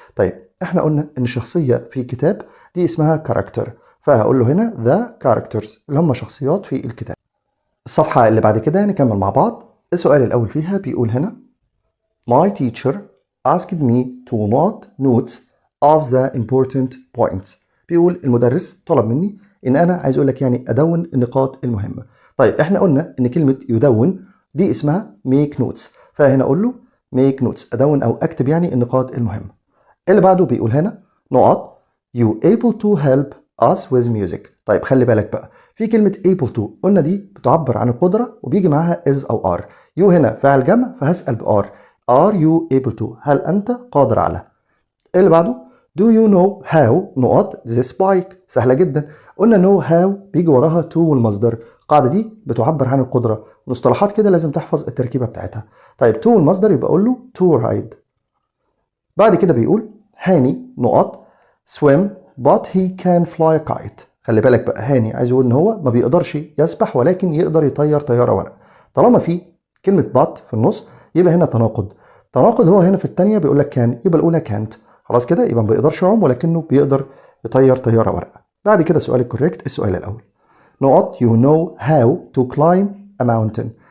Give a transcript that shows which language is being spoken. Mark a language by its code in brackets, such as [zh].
[ar] طيب احنا قلنا ان الشخصية في كتاب دي اسمها character، فهقول له هنا the characters اللي هم شخصيات في الكتاب. الصفحة اللي بعد كده نكمل مع بعض. السؤال الأول فيها بيقول هنا [en] My teacher asked me to note notes of the important points. [ar] بيقول المدرس طلب مني ان انا عايز اقول لك يعني ادون النقاط المهمة. طيب احنا قلنا ان كلمة يدون دي اسمها make notes، فهنا اقول له make notes ادون او اكتب يعني النقاط المهمة. اللي بعده بيقول هنا [en] نقط you able to help us with music. [ar] طيب خلي بالك بقى في كلمة able to قلنا دي بتعبر عن القدرة وبيجي معاها is أو are. you هنا فاعل جمع فهسأل ب [en] are you able to، [ar] هل أنت قادر على. اللي بعده [en] do you know how نقط this bike. [ar] سهلة جدا، قلنا know how بيجي وراها to والمصدر. القاعدة دي بتعبر عن القدرة، مصطلحات كده لازم تحفظ التركيبة بتاعتها. طيب to والمصدر يبقى أقول له to ride. بعد كده بيقول [en] هاني نقط swim but he can fly a kite. [ar] خلي بالك بقى هاني عايز يقول ان هو ما بيقدرش يسبح ولكن يقدر يطير طياره ورق. طالما في كلمه but في النص يبقى هنا تناقض. تناقض هو هنا في الثانيه بيقول لك كان، يبقى الاولى كانت. خلاص كده يبقى ما بيقدرش يعوم ولكنه بيقدر يطير طياره ورق. بعد كده السؤال الكوريكت السؤال الاول [en] نقط you know how to climb a mountain.